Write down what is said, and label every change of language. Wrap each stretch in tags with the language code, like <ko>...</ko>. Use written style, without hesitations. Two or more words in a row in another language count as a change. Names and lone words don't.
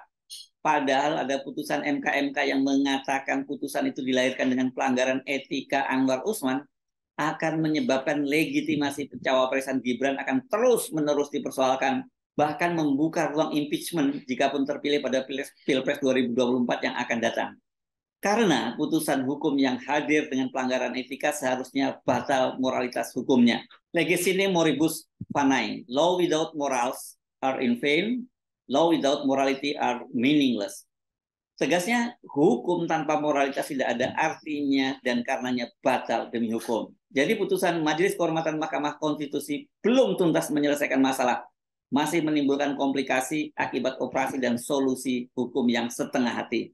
<id>Padahal ada putusan MK yang mengatakan putusan itu dilahirkan dengan pelanggaran etika Anwar Usman, akan menyebabkan legitimasi pencawapresan Gibran akan terus-menerus dipersoalkan, bahkan membuka ruang impeachment jikapun terpilih pada Pilpres 2024 yang akan datang. Karena putusan hukum yang hadir dengan pelanggaran etika seharusnya batal moralitas hukumnya.</id> <la>Legesine moribus fanae.</la> <en>Law without morals are in vain. Law without morality are meaningless.</en> <id>Tegasnya, hukum tanpa moralitas tidak ada artinya dan karenanya batal demi hukum. Jadi putusan Majelis Kehormatan Mahkamah Konstitusi belum tuntas menyelesaikan masalah. Masih menimbulkan komplikasi akibat operasi dan solusi hukum yang setengah hati.</id>